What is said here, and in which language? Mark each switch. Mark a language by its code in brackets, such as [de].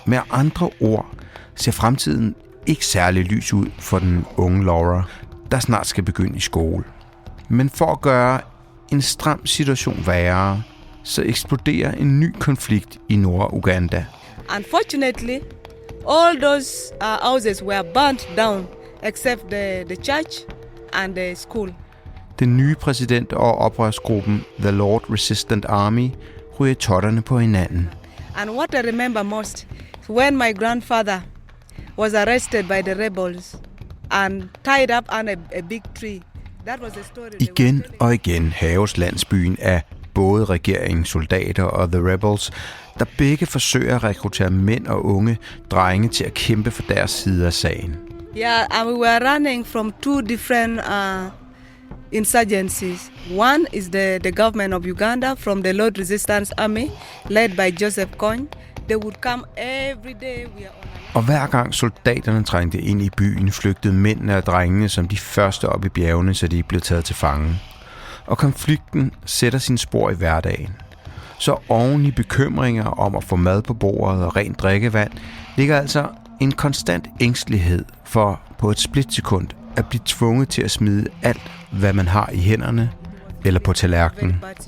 [da] Med andre ord ser fremtiden ikke særlig lys ud for den unge Laura, der snart skal begynde i skole. Men for at gøre en stram situation værre, så eksploderer en ny konflikt i Nord-Uganda. [en] Unfortunately, all those houses were burnt down, except the church and the school. [da] Den nye præsident og oprørsgruppen The Lord Resistant Army ryger totterne på hinanden. [en] And what I remember most, when my grandfather was arrested by the rebels and tied up on a big tree. That was a story. [da] Igen og igen haves landsbyen af både regeringens soldater og [en] the rebels, [da] der begge forsøger at rekruttere mænd og unge drenge til at kæmpe for deres side af sagen. [en] Yeah, and we were running from two different insurgencies. One is the government of Uganda from the Lord Resistance Army, led by Joseph Kony. They would come every day. [da] Og hver gang soldaterne trængte ind i byen, flygtede mændene og drengene som de første op i bjergene, så de ikke blev taget til fange. Og konflikten sætter sine spor i hverdagen. Så oven i bekymringer om at få mad på bordet og rent drikkevand, ligger altså en konstant ængstelighed for på et splitsekund at blive tvunget til at smide alt, hvad man har i hænderne eller på tallerkenen.